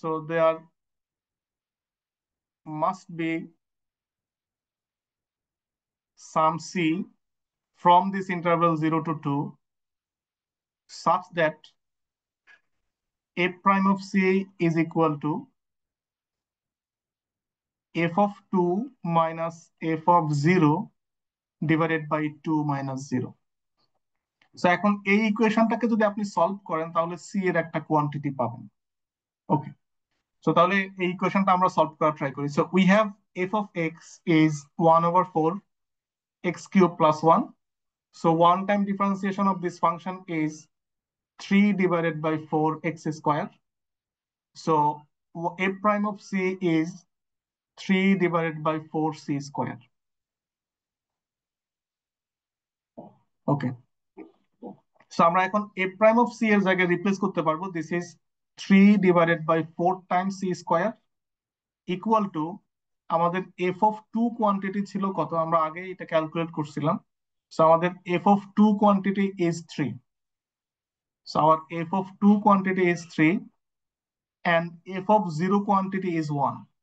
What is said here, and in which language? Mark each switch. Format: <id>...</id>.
<en>there must be some C from this interval 0 to 2 such that f prime of C is equal to f of 2 minus f of 0 divided by 2 minus 0।</en> <bn>So এখন এই ইকুয়েশনটাকে যদি আপনি solve করেন তাহলে C এর একটা quantity পাবেন। ওকে, so তাহলে এই ইকুয়েশনটা আমরা সলভ করার ট্রাই করি।</bn> <en>So we have f of x is 1/4 x cube plus 1. So one time differentiation of this function is 3 divided by 4x square. So f prime of c is 3 divided by 4c square. Okay.</en> <bn>So আমরা এখন f prime of c এর জায়গায় replace করতে পারবো।</bn> <en>This is 3 divided by 4 times c square equal to</en> <bn>আমাদের f of 2 quantity ছিল কত, আমরা আগে এটা ক্যালকুলেট করছিলাম।</bn> <en>So আমাদের f of 2 quantity is 3. So our f of 2 quantity is 3 and f of 0 quantity is 1.</en>